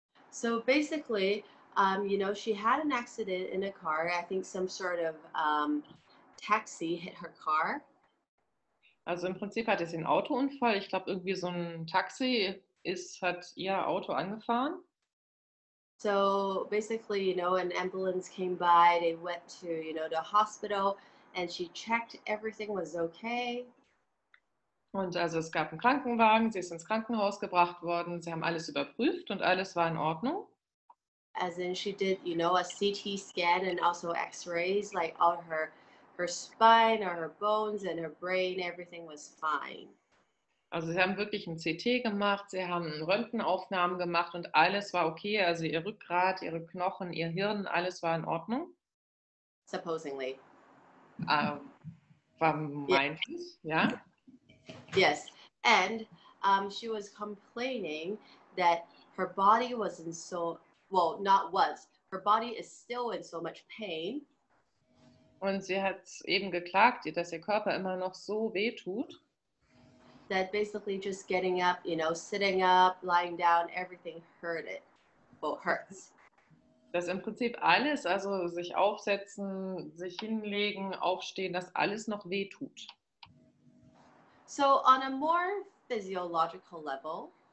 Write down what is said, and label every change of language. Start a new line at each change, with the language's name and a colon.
English: So basically, she had an accident in a car. I think some sort of taxi hit her car.
German: Also im Prinzip hatte sie einen Autounfall. Ich glaube, irgendwie so ein Taxi hat ihr Auto angefahren.
English: So basically, an ambulance came by. They went to, the hospital, and she checked everything was okay.
German: Und also es gab einen Krankenwagen, sie ist ins Krankenhaus gebracht worden, sie haben alles überprüft und alles war in Ordnung.
English: As in she did, a CT scan and also X-rays, like all her spine or her bones and her brain, everything was fine.
German: Also sie haben wirklich ein CT gemacht, sie haben Röntgenaufnahmen gemacht und alles war okay. Also ihr Rückgrat, ihre Knochen, ihr Hirn, alles war in Ordnung.
English: Supposedly.
German: Vermeintlich, ja.
English: Yes, and she was complaining that her body wasn't so, well, not was, her body is still in so much pain.
German: Und sie hat eben geklagt, dass ihr Körper immer noch so weh tut.
English: That basically just getting up, sitting up, lying down, everything hurts.
German: Dass im Prinzip alles, also sich aufsetzen, sich hinlegen, aufstehen, dass alles noch weh tut.
English: So on a more physiological level,